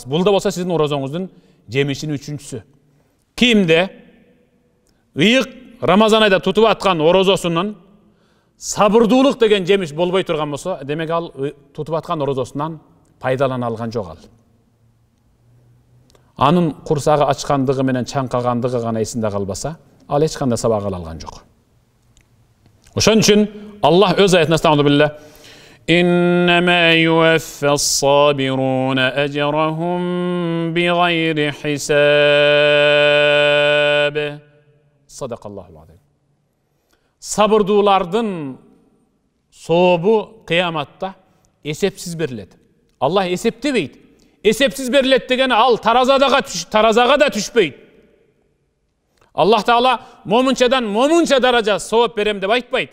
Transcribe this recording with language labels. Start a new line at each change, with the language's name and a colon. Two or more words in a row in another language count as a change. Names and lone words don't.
Kyrgyz: Бул да болсо сиздин орозоңуздун жемишинин үчүнчүсү. Кимде ыйык Рамазан айда тутуп аткан орозосунун сабырдуулук деген жемиш болбой турган болсо, демек ал тутуп аткан орозосунан пайдалана алган жок ал. Анын курсагы ачкандыгы менен чаңкагандыгы гана эсинде калбаса, ал эч кандай сабак ала алган жок. Ошон үчүн Аллах өз аятында стамды биле:
Arabic: "إنما يوفى الصابرون أجرهم بغير حساب." صدق الله عليه.
Kyrgyz: Сабырдуулардын сообу кыяматта эсепсиз берилет. Аллах эсептебейт. Эсепсиз берилет дегени ал таразага да түшпөйт. Аллах Таала момунча даража сооп берем деп айтпайт.